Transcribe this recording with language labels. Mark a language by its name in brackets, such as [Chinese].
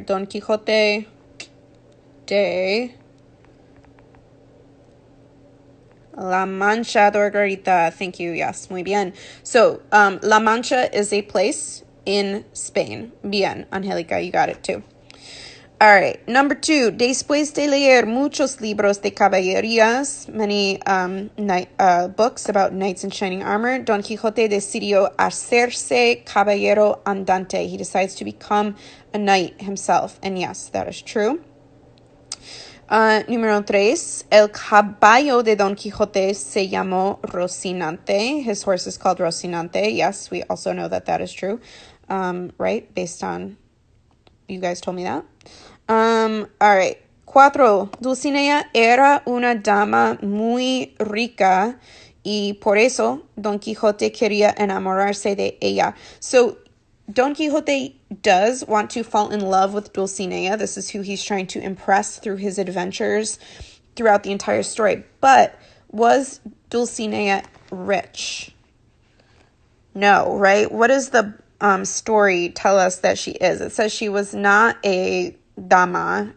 [English] Don Quixote de La Mancha, Margarita. Thank you. Yes, muy bien. So, La Mancha is a place in Spain. Bien, Angelica, you got it too. All right, number two. [Spanish] Después de leer muchos libros de caballerías, [English] many books about knights in shining armor, [Spanish] Don Quixote decidió hacerse caballero andante. [English] He decides to become a knight himself. And yes, that is true. [Spanish] Número 3, el caballo de Don Quixote se llamó Rocinante. [English] His horse is called Rocinante. Yes, we also know that is true, right? Based on, you guys told me that. All right. [Spanish] 4, Dulcinea era una dama muy rica y por eso Don Quixote quería enamorarse de ella. [English] So, Don Quixote does want to fall in love with Dulcinea. This is who he's trying to impress through his adventures throughout the entire story. But was Dulcinea rich? No, right? What does the story tell us that she is? It says she was not a dama.